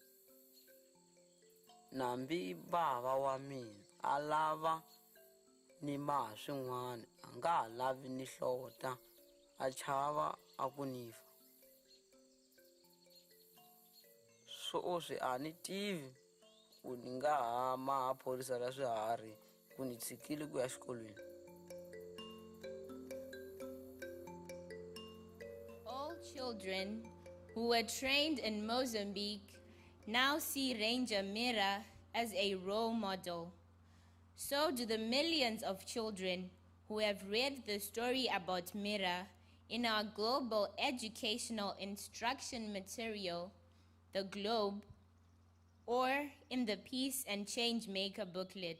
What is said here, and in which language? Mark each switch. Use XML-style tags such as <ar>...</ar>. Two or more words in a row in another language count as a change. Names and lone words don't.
<ts>Nambi bava wa mina a lava ni maha swin'wana, a nga ha lavi ni hlota, a chava a ku ni fa. Swoswi a ni tivi ku ni nga ha maha phorisa ra swiharhi ku ni tshikile ku ya xikolweni.</ts> <en>All children who were trained in Mozambique now see Ranger Mira as a role model. So do the millions of children who have read the story about Mira in our global educational instruction material, The Globe, or in the Peace and Changemaker booklet.</en>